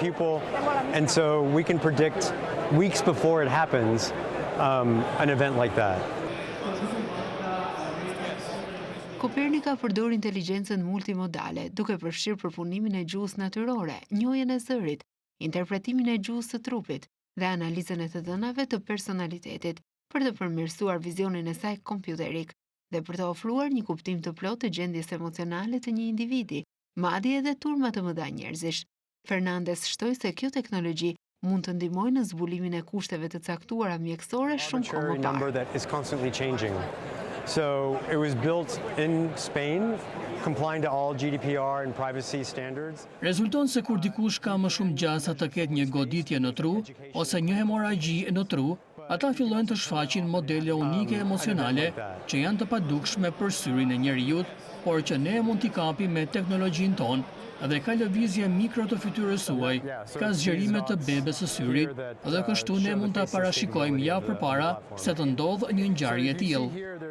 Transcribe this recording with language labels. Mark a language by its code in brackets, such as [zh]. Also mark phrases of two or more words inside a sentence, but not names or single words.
[sq] Copernica përdor inteligjencën multimodale, duke përfshirë përpunimin e gjuhës natyrore, njohjen e zërit, interpretimin e gjuhës së trupit dhe analizën e të dhënave të personalitetit, për të përmirësuar vizionin e saj kompjuterik dhe për të ofruar një kuptim të plotë të gjendjes emocionale të një individi, madje edhe turma të mëdha njerëzish. Fernandez shtoi se kjo teknologji mund të ndihmojë në zbulimin e kushteve të caktuara mjekësore shumë kohë më parë. [en] So it was built in Spain, complying to all GDPR and privacy standards. [sq] Rezulton se kur dikush ka më shumë gjasa të ketë një goditje në tru ose një hemoragji në tru, ata fillojnë të shfaqin modele unike emocionale që janë të padukshme për syrin e njerëzit, por që ne mund t'i kapim me teknologjinë tonë dhe ka lëvizje mikro të fytyrës suaj, ka zgjerime të bebes së syrit dhe kështu ne mund ta parashikojmë javë përpara se të ndodhë një ngjarje e tillë.